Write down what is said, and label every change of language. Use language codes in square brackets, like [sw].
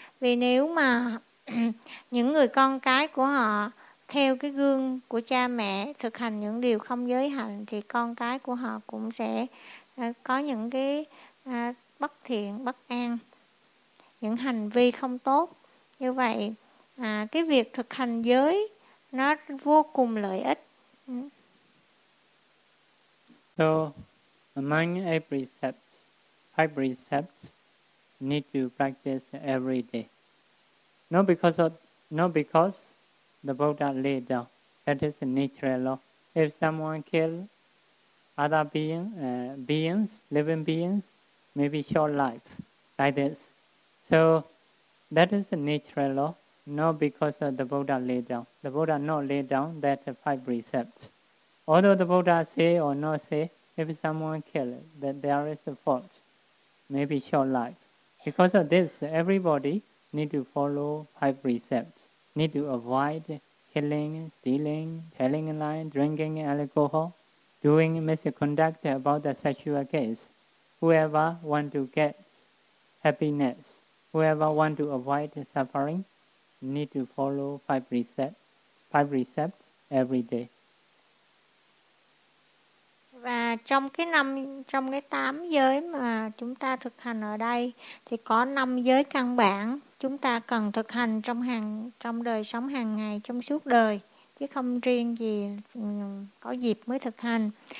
[vi] Vì nếu mà những người con cái của họ theo cái gương của cha mẹ thực hành những điều không giới hạnh thì con cái của họ cũng sẽ có những cái bất thiện, bất an, những hành vi không tốt. Như vậy cái việc thực hành giới nó vô cùng lợi ích. [en] So among five precepts need to practice every day. Not because the Buddha laid down, that is a natural law. If someone kills other living beings, maybe short life, like this. So that is a natural law, not because of the Buddha laid down. The Buddha not laid down that five precepts. Although the Buddha say or not say, if someone kills, that there is a fault, maybe short life. Because of this, everybody need to follow five precepts, need to avoid killing, stealing, telling a lie, drinking alcohol, doing misconduct about the sexual case. Whoever want to get happiness, whoever want to avoid suffering, need to follow five precepts every day. [vi] Và trong cái 8 giới mà chúng ta thực hành ở đây thì có 5 giới căn bản chúng ta cần thực hành trong đời sống hàng ngày, trong suốt đời, chứ không riêng gì có dịp mới thực hành.